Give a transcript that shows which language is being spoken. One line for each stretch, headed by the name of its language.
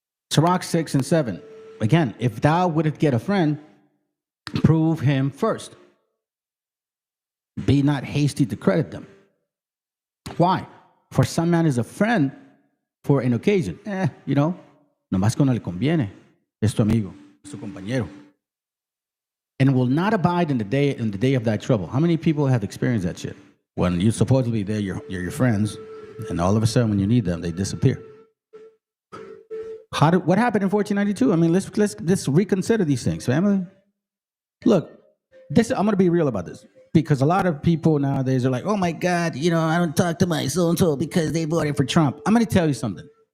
English: Sirach 6 and 7. Again, if thou wouldst get a friend, prove him first. Be not hasty to credit them. Why? For some man is a friend for an occasion.
Spanish: Nomás cuando le conviene. Es tu amigo, es tu compañero.
English: And will not abide in the day of thy trouble. How many people have experienced that shit? When you supposedly they're your friends, and all of a sudden when you need them, they disappear. What happened in 1492? I mean, let's reconsider these things, family. Look, I'm going to be real about this, because a lot of people nowadays are like, oh my God, I don't talk to my so-and-so because they voted for Trump. I'm going to tell you something.